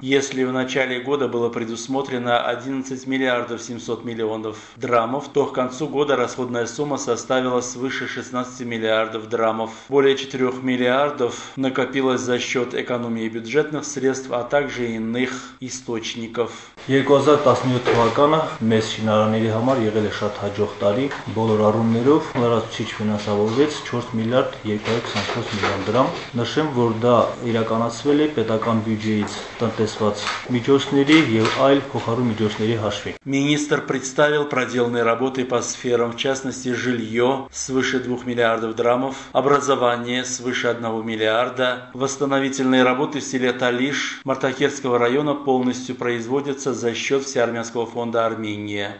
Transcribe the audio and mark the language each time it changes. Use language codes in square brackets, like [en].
[ru] Если в начале года было предусмотрено 11 миллиардов 700 миллионов драмов, то к концу года расходная сумма составила свыше 16 миллиардов драмов. Более 4 миллиардов накопилось за счет экономии бюджетных средств, а также иных источников. [hy] 2017 թվականը մեզ շինարարների համար եղել է շատ հաջող տարի, բոլոր առումներով լրացուցիչ ֆինանսավորվեց 4 միլիարդ 224 միլիոն դրամ։ Նշեմ, որ դա իրականացվել է պետական բյուջեից տնտեսված միջոցների եւ այլ փոխարու միջոցների հաշվին։ [ru] Министр представил проделанные работы по сферам, в частности жилье свыше 2 миллиардов драмов, образование свыше 1 миллиарда, восстановительные работы в селе Талиш Мартакерского района полностью производятся за счет Всеармянского фонда Армения.